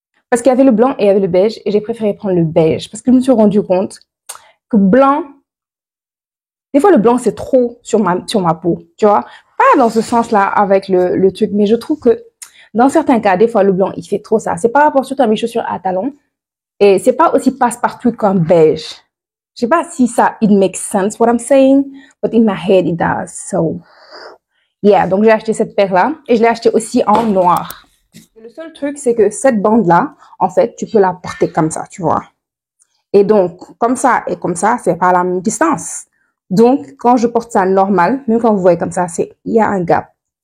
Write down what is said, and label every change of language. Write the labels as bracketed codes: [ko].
[fr] Parce qu'il y avait le blanc et il y avait le beige. Et j'ai préféré prendre le beige. Parce que je me suis rendu compte que blanc, Des fois, le blanc, c'est trop sur ma peau, tu vois. Pas dans ce sens-là avec le truc, mais je trouve que dans certains cas, des fois, le blanc, il fait trop ça. C'est par rapport surtout à mes chaussures à talons. Et c'est pas aussi passe-partout qu'un beige. Je sais pas si ça, [en] it makes sense what I'm saying, but in my head it does. So, yeah. [fr] Donc, j'ai acheté cette paire-là et je l'ai acheté aussi en noir. Et le seul truc, c'est que cette bande-là, en fait, tu peux la porter comme ça, tu vois. Et donc, comme ça et comme ça, c'est pas la même distance. Donc, quand je porte ça normal, même quand vous voyez comme ça, il y a un gap.